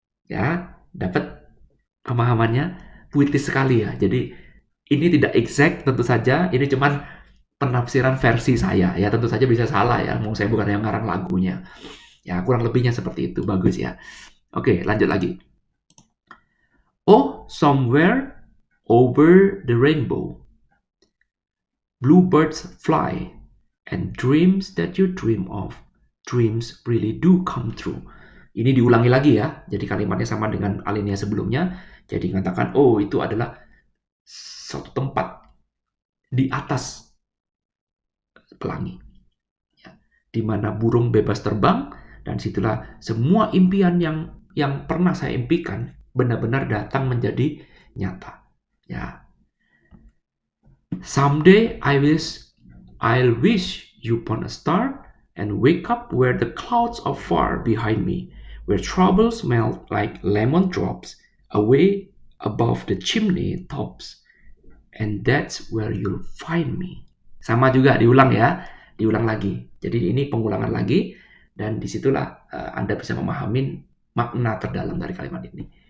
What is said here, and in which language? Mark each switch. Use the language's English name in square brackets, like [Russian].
[Indonesian] Ya, dapat pemahamannya? Puitis sekali ya. Jadi ini tidak exact tentu saja, ini cuman penafsiran versi saya ya, tentu saja bisa salah ya, mau saya bukan yang ngarang lagunya. Ya, kurang lebihnya seperti itu, bagus ya. Oke, lanjut lagi. [English] Oh, somewhere over the rainbow, bluebirds fly, and dreams that you dream of, dreams really do come true. [Indonesian] Ini diulangi lagi ya, jadi kalimatnya sama dengan alinea sebelumnya. Jadi mengatakan, oh itu adalah suatu tempat di atas pelangi, ya, di mana burung bebas terbang, dan situlah semua impian yang pernah saya impikan benar-benar datang menjadi nyata. Ya. [English] Someday I'll wish you upon a star and wake up where the clouds are far behind me, where troubles melt like lemon drops away above the chimney tops, and that's where you'll find me. [Indonesian] Sama juga diulang ya, diulang lagi. Jadi ini pengulangan lagi, dan disitulah Anda bisa memahami makna terdalam dari kalimat ini.